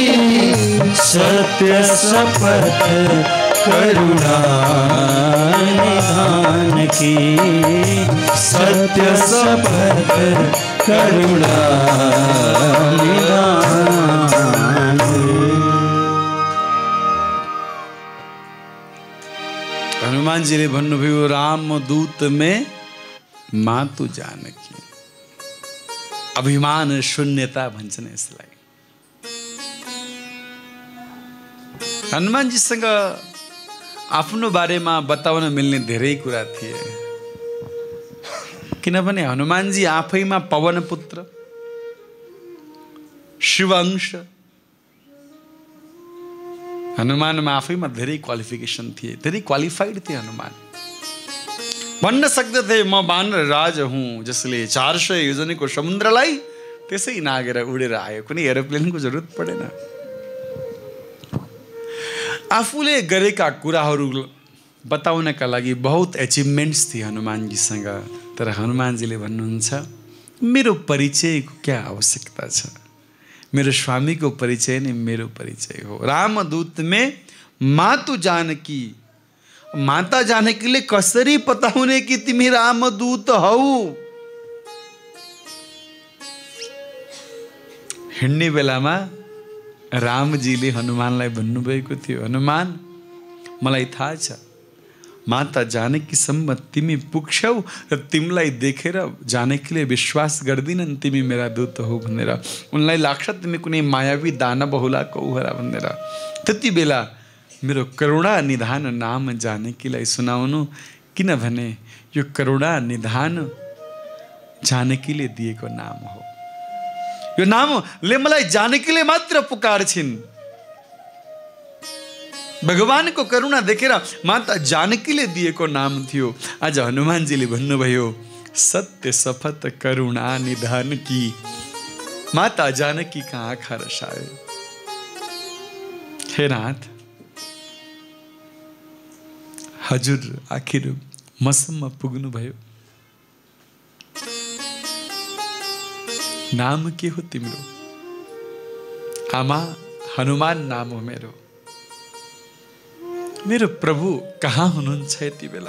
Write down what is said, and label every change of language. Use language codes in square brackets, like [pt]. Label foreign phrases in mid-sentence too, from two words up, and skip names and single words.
[awa] सत्य शपथ करुणा निधान की, सत्य शपथ करुणा निधान। [ne] हनुमानजीले भन्नुभयो [awa] रामदूत में मातु जानकी। [ne] अभिमान शून्यता भन्छन् यसलाई। हनुमानजीसँग आफ्नो बारेमा बताउन मिल्ने धेरै कुरा थिए, किनभने हनुमानजी आफैमा पवन पुत्र, शिव अंश। हनुमानमा आफैमा धेरै क्वालिफिकेसन थिए, धेरै क्वालिफाइड थिए हनुमान। भन्न सक्दथे म वानर राज हुँ जसले 400 योजनको समुद्रलाई त्यसै नागेर उडेर आयो, कुनै एरोप्लेनको जरुरत परेन। आफूले गरेका कुराहरू बताउनका लागि बहुत एचिभमेन्ट्स थिए हनुमानजीसँग। तर हनुमानजीले भन्नुहुन्छ मेरो परिचयको क्या आवश्यकता छ, मेरो स्वामीको परिचय नै मेरो परिचय हो। [awa] रामदूत में मातु जानकी, [ne] माता जानकीले कसरी पताउने कि तिमी रामदूत हौ? हिँड्ने बेलामा रामजीले हनुमानलाई भन्नुभएको थियो, हनुमान मलाई थाहा छ माता जानकीसम्म तिमी पुग्छौ र तिमीलाई देखेर जानकीले विश्वास गर्दिनन् तिमी मेरा दूत हो भनेर। उनलाई लाग्छ तिमी कुनै मायावी दानव होला कौहरा भनेर। त्यति बेला मेरो करुणा निधान नाम जानकीलाई सुनाउनु, किनभने यो करुणा निधान जानकीले दिएको नाम हो। यो नामले मलाई जानकीले मात्र पुकार्छिन्। भगवानको करुणा देखेर माता जानकीले दिएको नाम थियो। आज हनुमानजीले भन्नुभयो [awa] सत्य शपथ करुणा निधान की, [ne] माता जानकी का आँखा रसायो। हे नाथ, हजुर आखिर मसम्म पुग्नुभयो। नाम के हो तिम्रो? आमा हनुमान नाम हो मेरो। मेरो प्रभु कहाँ हुनुहुन्छ यति बेला?